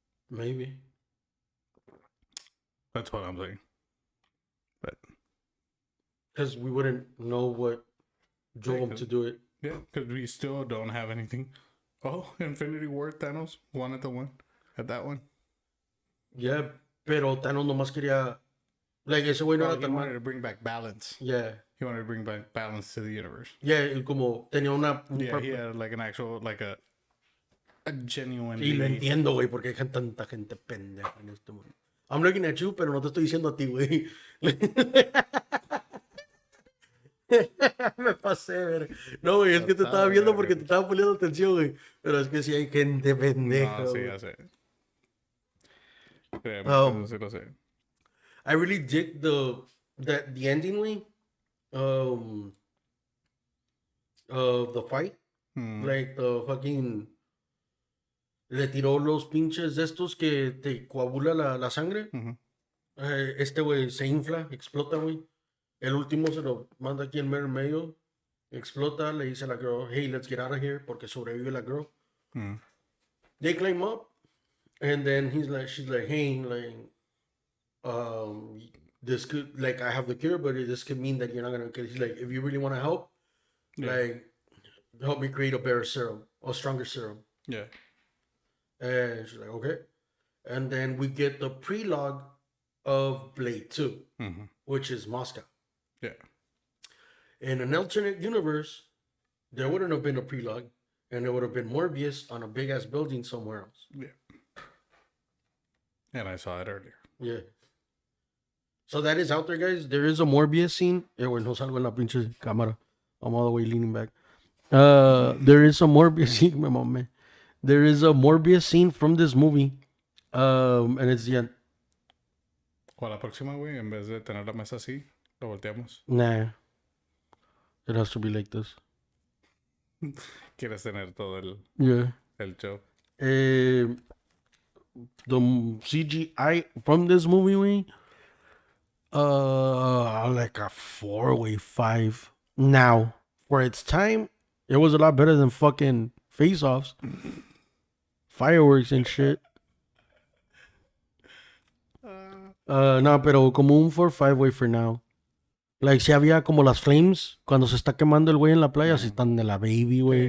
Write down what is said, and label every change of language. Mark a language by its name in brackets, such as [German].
[English] Maybe. That's what I'm saying. But Because we wouldn't know what drove him to do it. yeah, because we still don't have anything. Oh, Infinity War, Thanos won at that one. [Spanish] Yeah, pero Thanos nomás quería... Like, ese güey no [English] Well, [Spanish] era [English] he [Spanish] tan [English] wanted [Spanish] mal. [English] to bring back balance. Yeah. He wanted to bring back balance to the universe. [Spanish] Yeah, y como tenía una... [English] Yeah, he had like an actual, like a genuine. [Spanish] Y lo entiendo, güey, porque hay tanta gente pendeja en este mundo. I'm looking at you, pero no te estoy diciendo a ti, güey. Me pasé, ver. No, güey, es que te estaba viendo porque te estaba poniendo atención, güey. Pero es que sí hay gente pendeja. No, sí, güey. ya sé. Créeme, sí lo sé. [English] I really dig the ending, güey. Of the fight. Like the fucking... [Spanish] Le tiró los pinches de estos que te coagula la sangre. Este güey se infla, explota, güey. El último se lo manda aquí en mero medio. Explota, le dice a la girl, hey, let's get out of here, porque sobrevive la girl. [English] They climb up, and then she's like, hey, like, this could, like, I have the cure, but this could mean that you're not gonna, because he's like, if you really want to help, like, help me create a better serum, a stronger serum. Yeah. And she's like, okay. And then we get the prelogue of Blade 2, which is Moscow. Yeah. In an alternate universe, there wouldn't have been a prelogue, and there would have been Morbius on a big ass building somewhere else. Yeah. And I saw it earlier. Yeah. So that is out there, guys. There is a Morbius scene. [Spanish] Bueno, no salgo en la pinche cámara. [English] I'm all the way leaning back. There is a Morbius scene, my mom, man. There is a Morbius scene from this movie. And it's the end. [Spanish] O a la próxima, güey, en vez de tener la mesa así, lo volteamos. [English] Nah. It has to be like this. [Spanish] Quieres tener todo [English] Yeah. [Spanish] el show. [English] The CGI from this movie, we like a 4-5. Now, for its time, it was a lot better than fucking face-offs, fireworks and shit. [Spanish] No, pero como un 4-5, güey, for now. Like, si había como las flames, cuando se está quemando el güey en la playa, si están de la baby, güey.